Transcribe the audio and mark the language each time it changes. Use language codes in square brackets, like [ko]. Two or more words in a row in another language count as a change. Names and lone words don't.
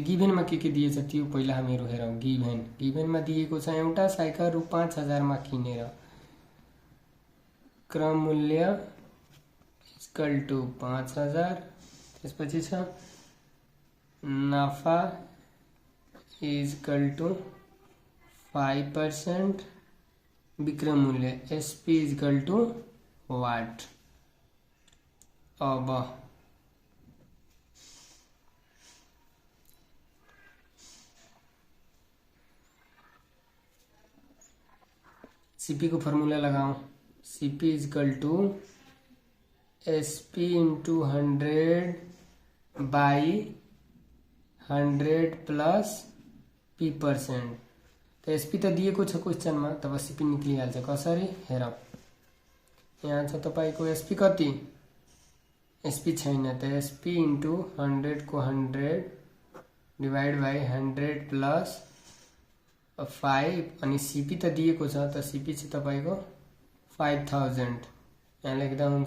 [ne] गिभेनमा के दिएछ त्यो पहिला हामीहरु हेरौं। गिभेनमा दिएको छ एउटा साइकल रु 5000 मा किनेर क्रम मूल्य = 5000। त्यसपछि छ नाफा = 5%, विक्रय मूल्य SP = व्हाट? [hi] अब CP को फॉर्मूला लगाऊं। [ne] CP = SP × 100/100 + P%। तो SP त दिएको छ क्वेशनमा, तब CP निक्लिहाल्छ। कसरी हेरौं। यहाँ छ तपाईको SP कति? SP छैन त SP × 100 को 100 / 100 + 5 अनि CP त दिएको छ त CP चाहिँ तपाईको 5000 यहाँ लेख्दा हुन्छ।